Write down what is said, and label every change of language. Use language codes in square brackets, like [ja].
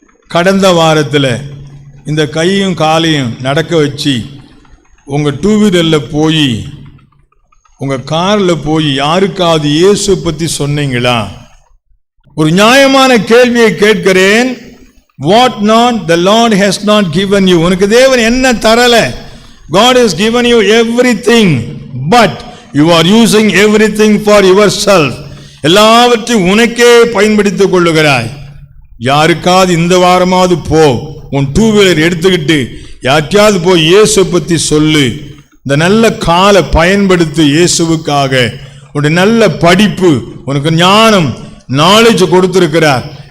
[ta] கடந்த வாரத்தில் இந்த கையும் காலையும் நடக்க வச்சு உங்க 2 வீலரில் போய், உங்க காரில் போய் யாருக்காவது இயேசு பத்தி சொன்னீங்களா? ஒரு நியாயமான கேள்வியை கேட்கிறேன். [en] What not the Lord has not given you. [ta] உனக்கு தேவன் என்ன தரல? [en] God has given you everything, but you are using everything for yourself. [ta] எல்லாவற்றையும் உனக்கே பயன்படுத்திக் கொள்ளுகிறாய். யாருக்காவது இந்த வாரமாவது போ, உன் 2 வீலர் எடுத்துக்கிட்டு யாருக்காவது போய் இயேசு பத்தி சொல்லு. இந்த நல்ல காலை பயன்படுத்தி இயேசுவுக்காக. உன்னுடைய நல்ல படிப்பு, உனக்கு ஞானம், நாலேஜ் கொடுத்திருக்கிறார்.